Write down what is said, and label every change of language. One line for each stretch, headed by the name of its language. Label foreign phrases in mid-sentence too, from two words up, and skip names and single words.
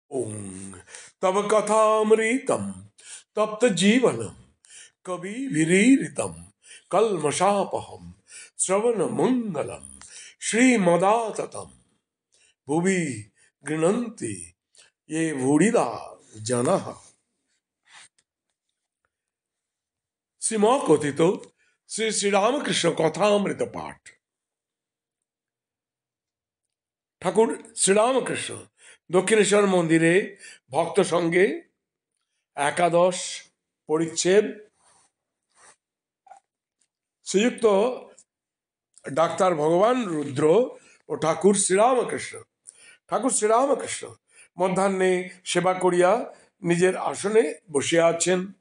Sanskrit: ओम तव कथामृतम तप्त जीवनम कवि विरीरितम कल्मषापहम श्रवण मंगलम श्रीमदाततम भुवि गृह्णन्ति ये भूरिदा जनः।
Bangla: শ্রীম কথিত শ্রী শ্রীরামকৃষ্ণ কথামৃত পাঠ। ঠাকুর শ্রীরামকৃষ্ণ দক্ষিণেশ্বর মন্দিরে ভক্ত সঙ্গে একাদশ পরিচ্ছেদ শ্রীযুক্ত ডাক্তার ভগবান রুদ্র ও ঠাকুর শ্রীরামকৃষ্ণ মধ্যাহ্নে সেবা করিয়া নিজের আসনে বসিয়া আছেন।